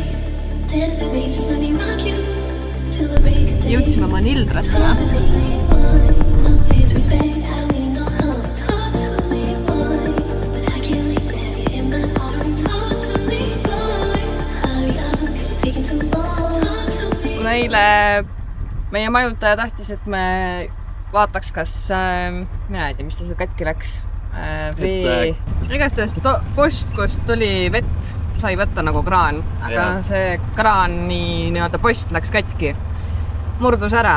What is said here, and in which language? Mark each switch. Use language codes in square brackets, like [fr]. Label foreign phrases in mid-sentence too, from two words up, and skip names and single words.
[en] Dance with me, just let me rock you till the break of day. [et] Jõudsime Manildrasse. [en] Talk to me, boy. No disrespect, I don't need no help. Talk to me, boy. But I can't wait to have you in my arms. Talk to me, boy. Hurry up, 'cause you're taking too long. Talk to me. [et] Kuna eile meie majutaja tahtis, et me vaataks, kas mina ei tea, mis ta seal katki läks. Igastahes post, kust tuli vett, sai võtta nagu kraan, aga see kraani nii-öelda post läks katki, murdus ära.